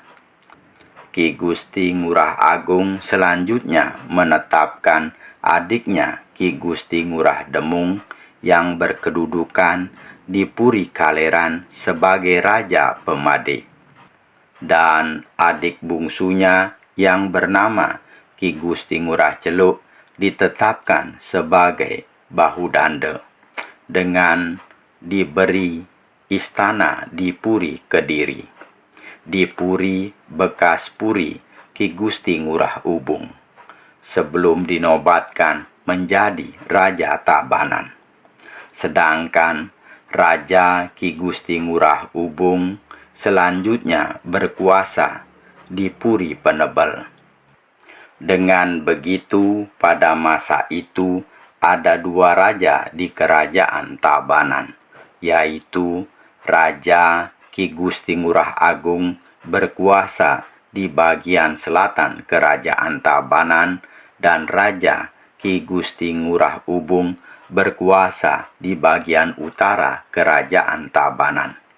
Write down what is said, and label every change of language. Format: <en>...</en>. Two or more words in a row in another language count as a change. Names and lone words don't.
<id>Ki Gusti Ngurah Agung selanjutnya menetapkan adiknya Ki Gusti Ngurah Demung yang berkedudukan di Puri Kaleran sebagai Raja Pemade, dan adik bungsunya yang bernama Ki Gusti Ngurah Celuk ditetapkan sebagai Bahudanda dengan diberi istana di Puri Kediri, di Puri bekas Puri Ki Gusti Ngurah Ubung, sebelum dinobatkan menjadi Raja Tabanan. Sedangkan Raja Ki Gusti Ngurah Ubung selanjutnya berkuasa di Puri Penebel. Dengan begitu, pada masa itu ada dua raja di kerajaan Tabanan, yaitu Raja Ki Gusti Ngurah Agung berkuasa di bagian selatan kerajaan Tabanan dan Raja Ki Gusti Ngurah Ubung berkuasa di bagian utara kerajaan Tabanan.</id>